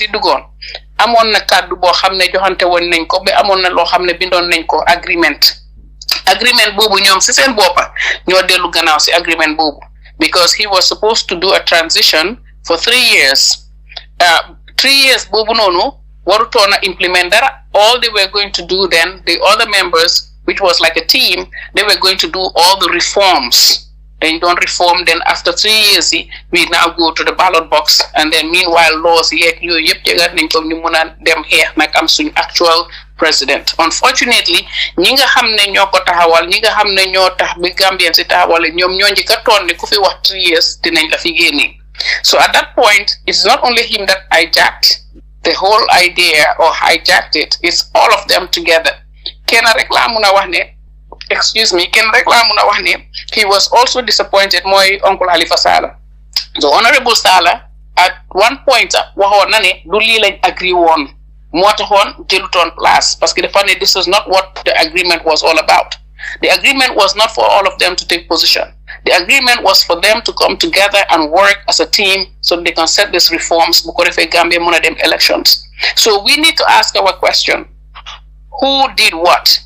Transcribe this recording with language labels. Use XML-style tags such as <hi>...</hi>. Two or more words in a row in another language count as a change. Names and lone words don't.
<wo>duggoon amoon na kàddu boo xam ne joxante woon nañ ko ba amoon na loo xam ne bindoon nañ ko agreement boobu ñoom si seen boppa ñoo dellu gannaaw si agreement boobu</wo> <en>because he was supposed to do a transition for 3 years 3 years</en> <wo>boobu noonu warutoon a</wo> <en>implement dara all they were going to do then the other members which was like a team they were going to do all the reforms they don't reform then after 3 years we now go to the ballot box and then meanwhile</en> <wo>laws yeeg yooyu yëpp jegaat nañ ko ñu mun a dem xeex nag am suñ</wo> <en>actual president unfortunately</en> <wo>ñi nga xam ne ñoo ko taxawal ñi nga xam ne ñoo tax bi Gambien si taxawale ñoom ñoo njëkk a toon ne ku fi wax 3 years dinañ la fi génnee.</wo> <en>So at that point, it's not only him that hijacked the whole idea or hijacked it, it's all of them together. He was also disappointed, my Uncle Halifa Sallah. The Honorable Sallah, at one point,</en> <wo>do li lañ</wo> <en>agree on.</en> <wo>moo taxoon jëlutoon</wo> <en>place</en> <fr>parce que</fr> <wo>dafa ne</wo> <en>this is not what the agreement was all about. The agreement was not for all of them to take position. The agreement was for them to come together and work as a team so they can set these reforms because if a Gambia</en> <wo>muna dem</wo> <en>elections. So we need to ask our question, who did what?</en>